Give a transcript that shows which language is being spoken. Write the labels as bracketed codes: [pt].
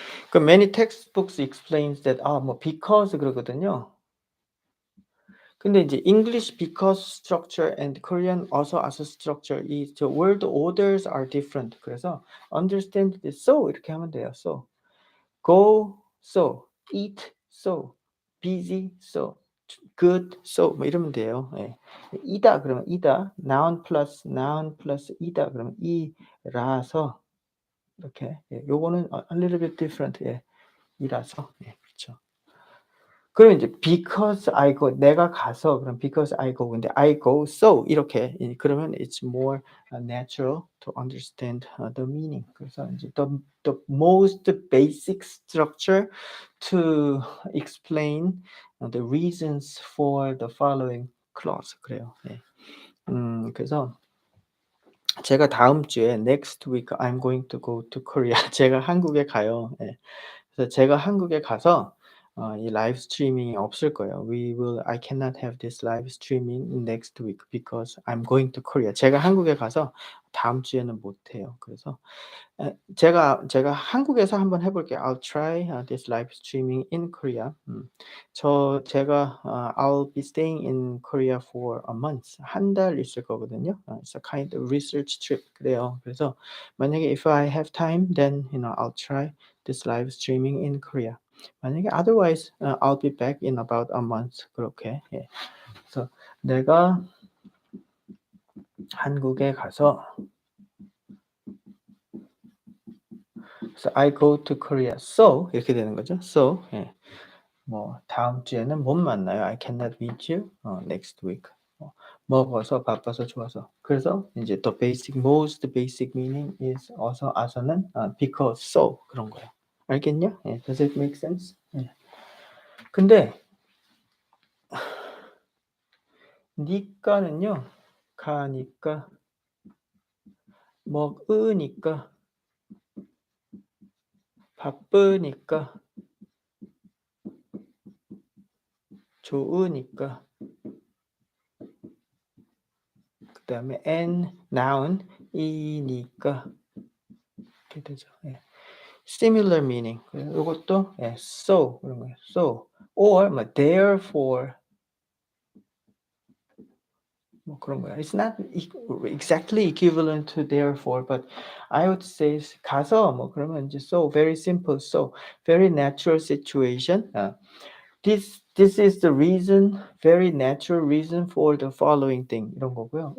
[en] 그 many textbooks explains that 뭐 because [ko] 그러거든요. [en] 근데 이제 English because structure and Korean 어서 아서 structure 이 저 word orders are different. [ko] 그래서 [en] understand this so [ko] 이렇게 하면 돼요. [en] so. go so, eat so, busy so, good so 뭐 [ko] 이러면 돼요. 예. 이다 그러면 이다, noun plus 이다 그러면 이라서 이렇게 예 요거는 [en] a little bit different [ko] 예 이라서 예 그렇죠. [en] 그럼 이제 because I go [ko] 내가 가서 [en] 그럼 because I go 근데 I go so 이렇게 그러면 it's more natural to understand the meaning. 그래서 이제 the most basic structure to explain the reasons for the following clause 그래요. [ko] 예. 그래서 제가 다음 주에 [en] next week I'm going to go to Korea. [ko] 제가 한국에 가요. 예. 그래서 제가 한국에 가서 이 라이브 스트리밍이 없을 거예요. [en] I cannot have this live streaming next week because I'm going to Korea. [ko] 제가 한국에 가서 다음 주에는 못 해요. 그래서 제가 한국에서 한번 해 볼게요. [en] I'll try this live streaming in Korea. 제가 I'll be staying in Korea for a month. [ko] 한 달 있을 거거든요. [en] It's a kind of research trip 그래요. [ko] 그래서 만약에 [en] if I have time then I'll try this live streaming in Korea. 만약에 otherwise I'll be back in about a month 그렇게. 예. [ko] 그래서 내가 한국에 가서 그래서 [en] I go to Korea. [ko] So 이렇게 되는 거죠. So 예. 뭐 다음 주에는 못 만나요. [en] I cannot meet you next week. [ko] 먹어서 바빠서 좋아서. [en] 그래서 이제 the basic most basic meaning is 어서 아서는 because so [ko] 그런 거예요. 알겠냐? 예. [en] Does it make sense? [ko] 예. 근데 니까는요. 가니까 먹으니까 바쁘니까 좋으니까 그다음에 and noun 이니까 이렇게 되죠. [en] 예. similar meaning. [ko] 이것도 예, so 그런 거예요. [en] So or [ko] 뭐 therefore 뭐 그런 거야. [en] It's not exactly equivalent to therefore, but I would say [ko] 가서 뭐 그러면 이제 [en] so very simple, so very natural situation. This is the reason, very natural reason for the following thing [ko] 이런 거고요.